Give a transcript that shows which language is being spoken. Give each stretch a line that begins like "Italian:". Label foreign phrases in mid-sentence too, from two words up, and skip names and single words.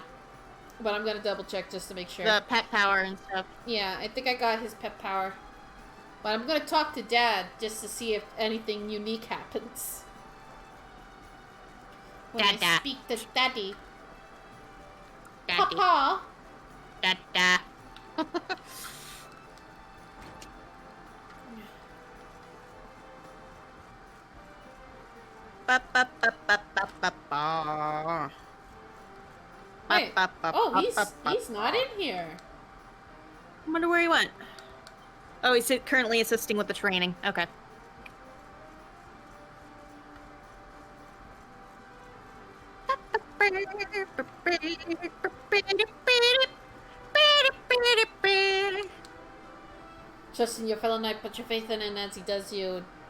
English: But I'm gonna double check just to make sure. The pet power and stuff. Yeah, I think I got his pet power. But I'm gonna talk to Dad just to see if anything unique happens. When I Dada. speak to Daddy. Daddy. Papa! Dada. Ba, ba, ba, ba, ba, ba, ba. Wait. Ba, ba, Oh, ba, ba, ba, he's not in here. I wonder where he went. Oh, he's currently assisting with the training. Okay. Trust in your fellow knight, put your faith in him as he does you.